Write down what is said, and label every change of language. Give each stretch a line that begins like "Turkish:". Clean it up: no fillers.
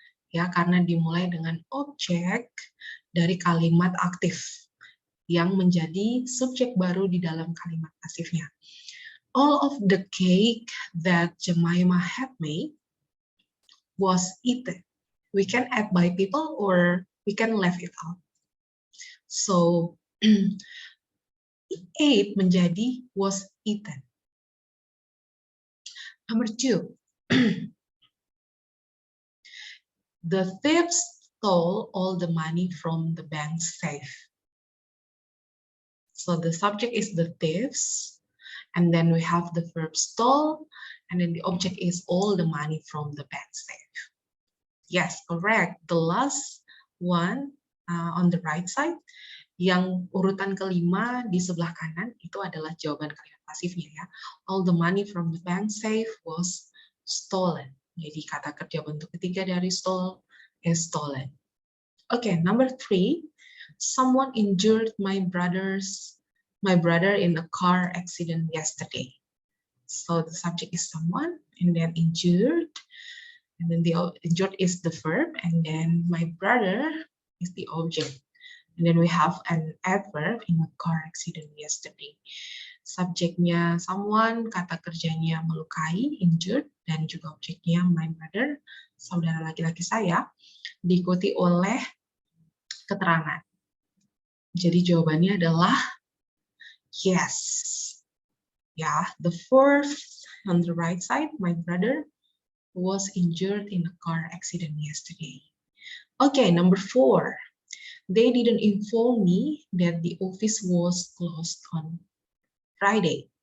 Indonesian: Ya, karena dimulai dengan objek dari kalimat aktif yang menjadi subjek baru di dalam kalimat pasifnya.
English: All of the cake that Jemima had made was eaten. We can add by people or we can leave it out. So, ate
Indonesian: menjadi
English: was eaten. Number 2, the thieves stole all the money from the bank's safe. So the subject is the thieves, and then we have the verb stole, and then the object is all the money from the bank safe. Yes, correct. The last one on the right side,
Indonesian: yang urutan kelima di sebelah kanan itu adalah jawaban kalimat pasifnya ya.
English: All the money from the bank safe was stolen.
Indonesian: Jadi kata kerja bentuk ketiga dari stole
English: is stolen. Okay, number 3. Someone injured my brother in a car accident yesterday. So the subject is someone, and then injured, and then the injured is the verb, and then my brother is the object. And then we have an adverb in a car accident yesterday.
Indonesian: Subjeknya someone, kata kerjanya melukai, injured, dan juga objeknya
English: my brother,
Indonesian: saudara laki-laki saya, diikuti oleh keterangan. Jadi jawabannya adalah yes.
English: Yeah, the fourth on the right side, my brother was injured in a car accident yesterday. Okay, number 4. They didn't inform me that the office was closed on Friday.